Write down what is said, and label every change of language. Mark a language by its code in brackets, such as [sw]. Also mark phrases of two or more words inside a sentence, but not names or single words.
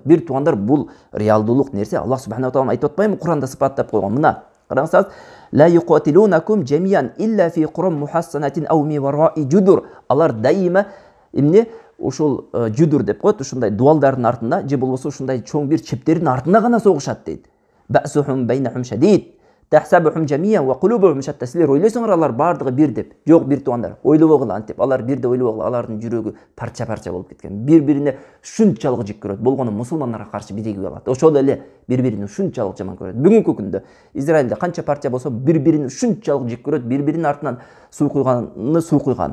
[ky] Бир туугандар, бул реалдуулук нерсе. [ar] الله سبحانه تعالى [ky] айтып атпайбы Куранда сыпаттап койгон. Мына, караңыздар, [ar] لا يقاتلونكم جميعا إلا في قرى محصنة أو من وراء جدر. Алар дайыма эмне ошол жудур деп коет, ушундай дуалдардын артында, же болбосо ушундай чоң бир чептердин артында гана согушат дейт. بأسهم بينهم شديد. تحسبهم جميعا وقلوبهم شتى. [ky] Силер ойлойсуңар алар бардыгы бир деп. Жок, бир туугандар, ойлобогула антип. Алар бир деп ойлобогула, алардын жүрөгү парча-парча болуп кеткен. Бири-бирине ушунчалык жек көрөт. Болгону мусулмандарга каршы биригип алат. Ошол эле бири-бирин ушунчалык жаман көрөт. Бүгүнкү күндө Израилде канча парча болсо, бири-бирин ушунчалык жек көрөт, бири-биринин артынан суу куйган.